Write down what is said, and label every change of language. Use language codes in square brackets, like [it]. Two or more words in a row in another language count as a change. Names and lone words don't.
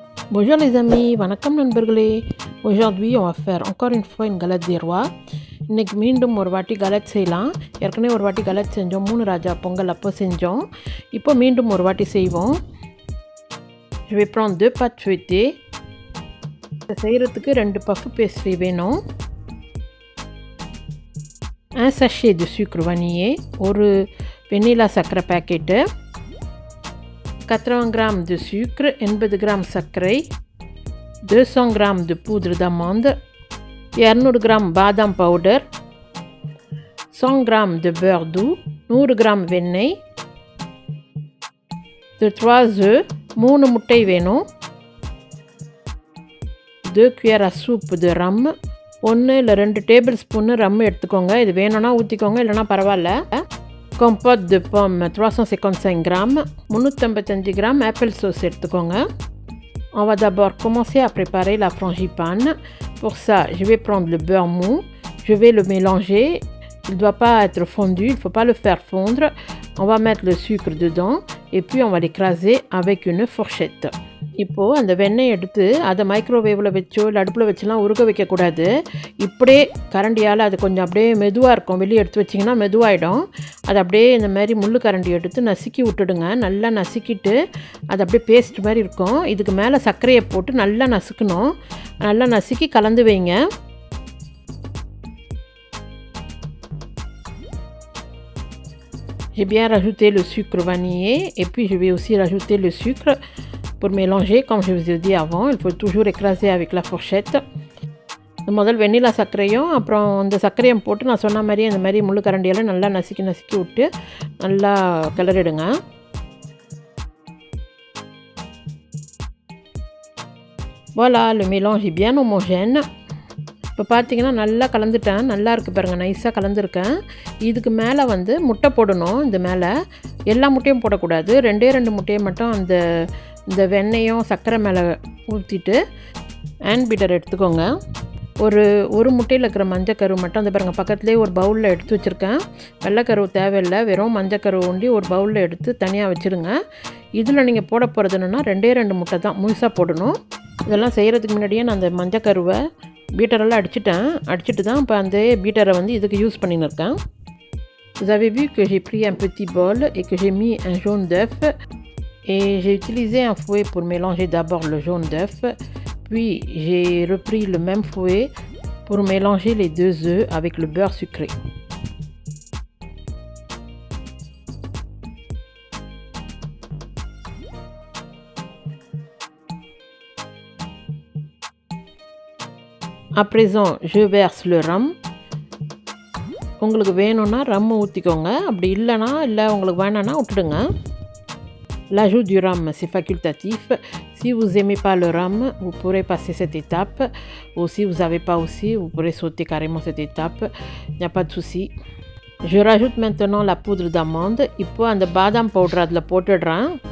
[fr] Bonjour les amis, [ta] வணக்கம் நண்பர்களே. [fr] Aujourd'hui on va faire encore une fois une galette des rois. [ta] இன்னைக்கு மீண்டும் ஒரு வாட்டி galette செய்யலாம். ஏற்கனவே ஒரு வாட்டி galette செஞ்சோம், 3 ராஜா பொங்கல் அப்போ செஞ்சோம். இப்போ மீண்டும் ஒரு வாட்டி செய்வோம். [fr] Je vais prendre 2 pâtes feuilletées. [ta] இதை செய்கிறதுக்கு 2 [en] puff pastry [ta] வேணும். [fr] Un sachet de sucre vanillé, [ta] ஒரு வெண்ணிலா சர்க்கரை பாக்கெட்டு, 80 g [fr] de sucre, [ta] 80 g சர்க்கரை, 200 g [fr] de poudre d'amande, [ta] 200 g பாதாம் பவுடர், 100 g [fr] de beurre doux, [ta] 100 g வெண்ணெய், 3 œufs, 3 முட்டை வேணும், 2 [fr] cuillères à soupe de rhum, [ta] 1 இல்லை 2 [en] tablespoonnu [ta] ரம் எடுத்துக்கோங்க. இது வேணும்னா ஊற்றிக்கோங்க, இல்லைனா பரவாயில்ல. [fr] Compote de pomme 355 g, 355 g [en] apple sauce [fr] எடுத்துக்கோங்க. On va d'abord commencer à préparer la frangipane. Pour ça, je vais prendre le beurre mou, je vais le mélanger. Il ne doit pas être fondu, il ne faut pas le faire fondre. On va mettre le sucre dedans et puis on va l'écraser avec une fourchette. [ta] இப்போது அந்த வெண்ணெய் எடுத்து அதை மைக்ரோவேவில் வச்சோ இல்லை அடுப்பில் வச்சுலாம் உருக வைக்கக்கூடாது. இப்படியே கரண்டியால் அது கொஞ்சம் அப்படியே மெதுவாக இருக்கும், வெளியே எடுத்து வச்சிங்கன்னா மெதுவாகிடும். அது அப்படியே இந்த மாதிரி முள் கரண்டி எடுத்து நசுக்கி விட்டுடுங்க. நல்லா நசுக்கிட்டு அது அப்படியே பேஸ்ட் மாதிரி இருக்கும். இதுக்கு மேலே சர்க்கரையை போட்டு நல்லா நசுக்கணும். நல்லா நசுக்கி கலந்து வைங்க. [fr] J'ai bien rajouté le sucre vanillé et puis je vais aussi rajouter le sucre. Pour mélanger, comme je vous ai dit avant, il faut toujours écraser avec la fourchette. [ta] முதல் வெண்ணிலா சர்க்கரையும் அப்புறம் இந்த சர்க்கரையும் போட்டு நான் சொன்ன மாதிரி அந்த மாதிரி முள்ளு கரண்டியெல்லாம் நல்லா நசுக்கி விட்டு நல்லா கிளறிடுங்க. [fr] Voilà, le mélange est bien homogène. [ta] இப்போ பார்த்தீங்கன்னா நல்லா கலந்துட்டேன், நல்லா இருக்குது பாருங்கள், நைஸாக கலந்துருக்கேன். இதுக்கு மேலே வந்து முட்டை போடணும். இந்த மேலே எல்லா முட்டையும் போடக்கூடாது, 2 முட்டையை மட்டும் இந்த வெண்ணெயும் சர்க்கரை மேலே ஊற்றிட்டு [en] hand beater [ta] எடுத்துக்கோங்க. ஒரு முட்டையில் இருக்கிற மஞ்சக்கரு மட்டும் அந்த பாருங்கள் பக்கத்துலேயே ஒரு பவுலில் எடுத்து வச்சுருக்கேன். வெள்ளைக்கரு தேவையில்லை, வெறும் மஞ்சக்கரு ஒண்டி ஒரு பவுலில் எடுத்து தனியாக வச்சுருங்க. இதில் நீங்கள் போட போகிறது என்னென்னா 2 முட்டை தான் முழுசாக போடணும். இதெல்லாம் செய்கிறதுக்கு முன்னாடியே நான் அந்த மஞ்சக்கருவை பீட்டரெல்லாம் அடிச்சுட்டு தான் இப்போ அந்த பீட்டரை வந்து இதுக்கு யூஸ் பண்ணின்னு இருக்கேன். [fr] Vous avez vu que j'ai pris un petit bol et que j'ai mis un jaune d'œuf et j'ai utilisé un fouet pour mélanger d'abord le jaune d'œuf, puis j'ai repris le même fouet pour mélanger les 2 œufs avec le beurre sucré. À présent, je verse le rhum. [ta] உங்களுக்கு வேணும்னா ரம் ஊற்றிக்கோங்க, அப்படி இல்லைனா உங்களுக்கு வேணான்னா விட்டுடுங்க. [fr] L'ajout du rhum, c'est facultatif. Si vous n'aimez pas le rhum, vous pourrez passer cette étape. Ou si vous n'avez pas aussi, vous pourrez sauter carrément cette étape. Il n'y a pas de souci. Je rajoute maintenant la poudre d'amande. [ta] இப்போ அந்த பாதாம் பவுடர் அதில் போட்டுடுறேன்.